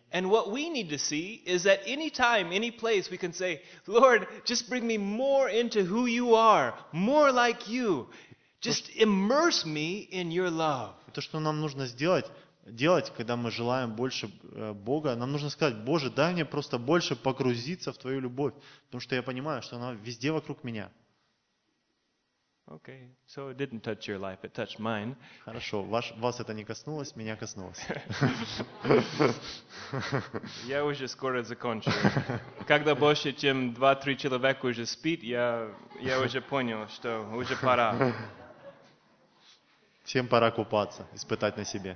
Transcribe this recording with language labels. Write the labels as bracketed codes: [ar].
[en] And what we need to see is that any time, any place, we can say, Lord, just bring me more into who you are, more like you. Just immerse me in your love. [ru] То, что нам нужно делать, когда мы желаем больше Бога, нам нужно сказать, Боже, дай мне просто больше погрузиться в Твою любовь, потому что я понимаю, что она везде вокруг меня. [en] Okay, so it didn't touch your life, it touched mine. [ru] Хорошо, вас это не коснулось, меня коснулось. Я уже скоро закончу. Когда больше, чем 2-3 человека уже спит, я уже понял, что уже пора. Всем пора купаться, испытать на себе.